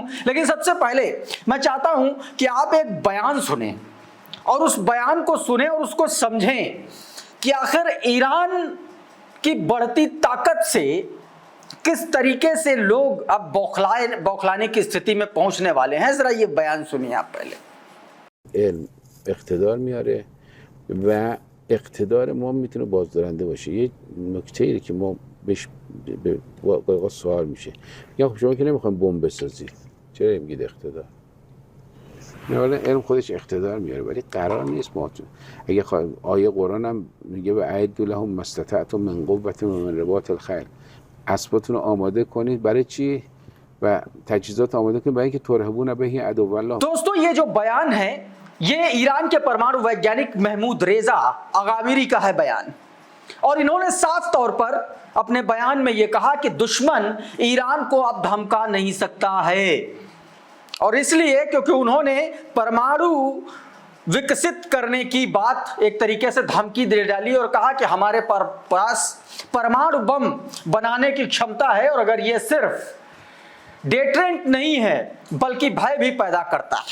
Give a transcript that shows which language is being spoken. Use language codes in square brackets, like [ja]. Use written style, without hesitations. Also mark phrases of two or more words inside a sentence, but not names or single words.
[hi] लेकिन सबसे पहले मैं चाहता हूं कि आप एक बयान सुने और उस बयान को सुने और उसको समझें कि आखिर ईरान की बढ़ती ताकत से किस तरीके से लोग अब बौखलाने की स्थिति में पहुंचने वाले हैं। जरा ये बयान सुनिए आप पहले। [fa] اقتدار میاره و اقتدار ما میتونه بازدارنده باشه. یه نکته ای که ما بهش با سوال میشه، میگن خب شما که نمیخواین بمب بسازید، چرا میگید اقتدار؟ نه، ولی علم خودش اقتدار میاره، ولی قرار نیست ما اگه آیه قرآن هم میگه [ar] و اعدوا لهم ما استطعتم من قوة و من رباط الخیل، [fa] اسباتون رو آماده کنید. برای چی؟ و تجهیزات آماده کنید برای اینکه [ar] ترهبون به عدو الله. [hi] दोस्तों, ये जो बयान है ये ईरान के परमाणु वैज्ञानिक महमूद रेजा अगामीरी का है बयान। और इन्होंने साफ तौर पर अपने बयान में ये कहा कि दुश्मन ईरान को अब धमका नहीं सकता है, और इसलिए क्योंकि उन्होंने परमाणु विकसित करने की बात एक तरीके से धमकी दे डाली और कहा कि हमारे पास परमाणु बम बनाने की क्षमता है, और अगर ये सिर्फ डेटरेंट नहीं है बल्कि भय भी पैदा करता है।